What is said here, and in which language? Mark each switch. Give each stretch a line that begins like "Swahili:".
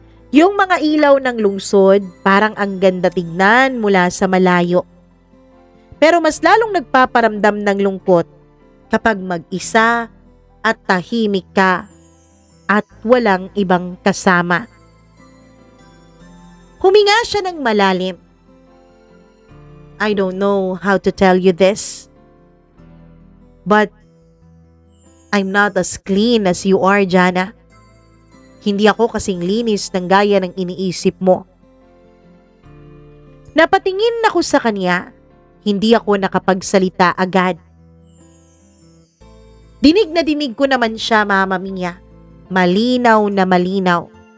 Filipino: Yung mga ilaw ng lungsod parang ang ganda tignan mula sa malayo. Pero mas lalong nagpaparamdam ng lungkot kapag mag-isa at tahimik ka at walang ibang kasama. Huminga siya ng malalim.
English: I don't know how to tell you this, but I'm not as clean as you are, Jana.
Filipino: Hindi ako kasing linis ng gaya ng iniisip mo. Napatingin ako sa kanya, hindi ako nakapagsalita agad. Dinig na dinig ko naman siya, Mama Mia. Malinaw na malinaw.